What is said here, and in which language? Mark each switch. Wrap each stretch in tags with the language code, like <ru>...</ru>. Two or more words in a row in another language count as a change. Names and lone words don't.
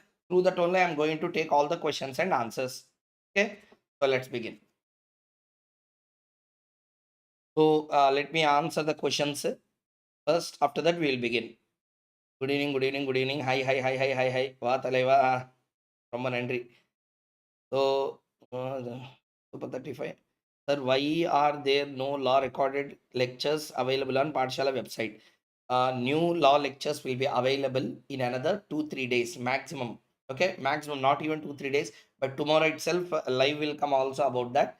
<en>Through that only I'm going to take all the questions and answers. Okay, so let's begin. So let me answer the questions first. After that we will begin. Good evening, good evening, good evening. Hi, hi, hi, hi, hi, hi.</en> <ta>Va talaiva</ta> <en>from Nandri. So Super 35. Sir, why are there no law recorded lectures available on Pathshala website? New law lectures will be available in another 2-3 days maximum. Okay, maximum, not even 2-3 days, but tomorrow itself live will come also about that.</en>